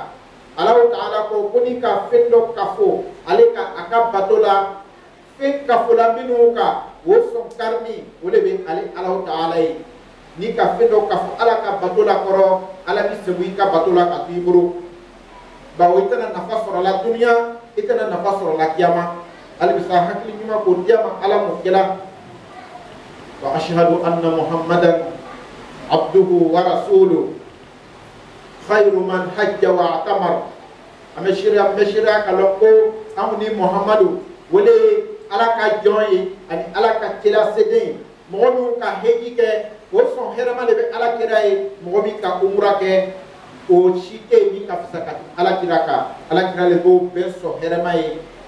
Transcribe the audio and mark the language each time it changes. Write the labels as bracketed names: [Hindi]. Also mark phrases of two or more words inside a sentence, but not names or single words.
[Bambara] Alahu Taala ko n'i ka fɛn dɔ kafo ale ka a ka bato la fɛn kafola minnu kan o sɔn karimi o de bɛ ale Alahu Taala ye n'i ka fɛn dɔ kafo Ala ka bato la kɔrɔ Ala bɛ segin i ka bato la ka to i bolo bawo i tɛna nafa sɔrɔ la duniya i tɛna nafa sɔrɔ la kiyama hali bi sa hakili ɲuman k'o diya ma Ala m'o kɛla [Arabic] وأشهد أن محمدا عبده ورسوله خير من حج واعتمر [Bambara] an bɛ seereya k'a lɔn ko anw ni Muhammadu wele Ala ka jɔn ye ani Ala ka kira seden mɔgɔ minnu ka heji kɛ o sɔn hɛrɛma de bɛ Ala kira ye mɔgɔ min ka umura kɛ o si tɛ yen min ka fisa ka Ala kira kan Ala kira le b'o bɛɛ sɔn hɛrɛma ye